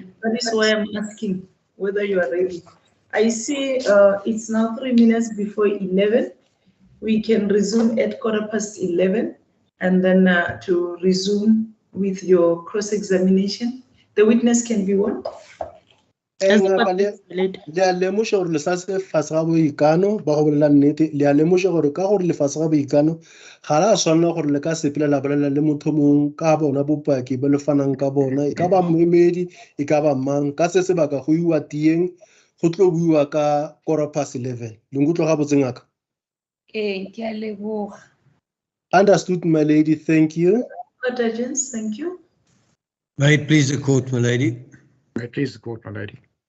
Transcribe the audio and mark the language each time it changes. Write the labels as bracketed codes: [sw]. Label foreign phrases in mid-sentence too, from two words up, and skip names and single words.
[en] That is why I'm asking whether you are ready. I see it's now 3 minutes before 11. We can resume at 11:15 and then to resume with your cross-examination. The witness can be one. As the court pleases, my lady. [nso] Le a lemoša gore le sa se fase ga boikano ba go bolela nnete, le a lemoša gore ka gore le fase ga boikano ga la tshwanela gore le ka sepela la bolela le motho mongwe ka bona bopaki ba le fanang ka bona, e ka ba moemedi e ka ba mang, ka se sebaka go iwa tieng go tlo buiwa ka 11:15. Le nkutlwa ga botse ngaka? Ke a leboga. [en] Understood, my lady, thank you. Court agents, thank you. May it please the court, my lady. May it please the court, my lady.